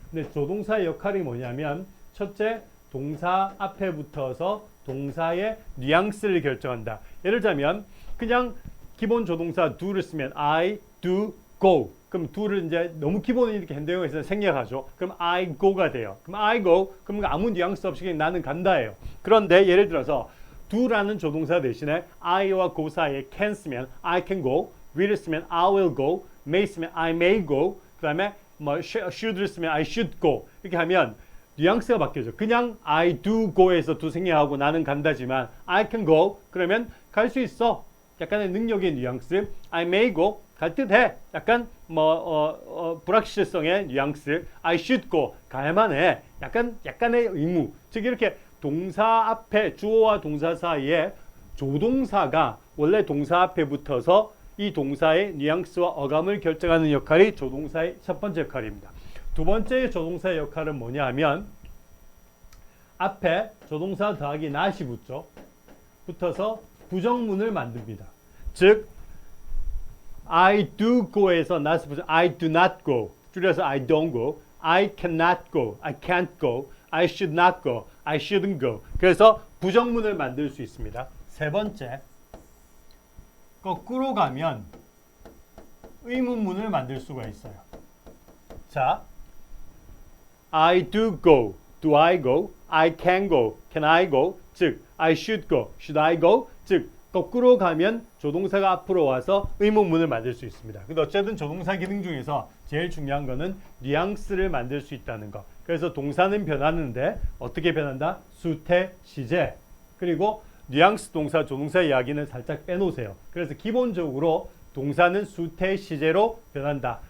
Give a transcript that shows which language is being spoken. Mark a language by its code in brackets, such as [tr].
[ko] 근데 조동사의 역할이 뭐냐면, 첫째, 동사 앞에 붙어서 동사의 뉘앙스를 결정한다. 예를 들자면 그냥 기본 조동사 do를 쓰면 I do [en] go. [ko] 그럼 do를 이제 너무 기본에 이렇게 현대형에 있어서 생략하죠. [en] 그럼 I go가 돼요. 그럼 I go. [ko] 그럼 아무 뉘앙스 없이 그냥 나는 간다예요. [en] 그런데 예를 들어서 do라는 조동사 대신에 I와 go 사이에 can 쓰면 I can go, will을 쓰면 I will go, may 쓰면 I may go, 그 다음에 뭐 should를 쓰면 I should go. [ko] 이렇게 하면 뉘앙스가 바뀌어져. 그냥 I do go 에서 do 생략하고 나는 간다지만 I can go 그러면 갈 수 있어. 약간의 능력의 뉘앙스. I may go 갈 듯 해. 약간 불확실성의 뉘앙스. [en] I should go 가야만 해. [ko] 약간의 의무. 즉 이렇게 동사 앞에 주어와 동사 사이에 조동사가 원래 동사 앞에 붙어서 이 동사의 뉘앙스와 어감을 결정하는 역할이 조동사의 첫 번째 역할입니다. 두 번째 조동사의 역할은 뭐냐 하면 앞에 조동사 더하기 not이 붙죠. 붙어서 부정문을 만듭니다. 즉 I do go 에서 not이 붙죠. [en] I do not go 줄여서 I don't go, I cannot go, I can't go, I should not go, I shouldn't go. [ko] 그래서 부정문을 만들 수 있습니다. 세 번째, 거꾸로 가면 의문문을 만들 수가 있어요. [en] 자, I do go, do I go, I can go, can I go, 즉 I should go, should I go, 즉 거꾸로 가면 조동사가 앞으로 와서 의문문을 만들 수 있습니다. [ko] 근데 어쨌든 조동사 기능 중에서 제일 중요한 거는 뉘앙스를 만들 수 있다는 거. 그래서 동사는 변하는데 어떻게 변한다? 수태, 시제. 그리고 뉘앙스 동사, 조동사 이야기는 살짝 빼놓으세요. 그래서 기본적으로 동사는 수태, 시제로 변한다.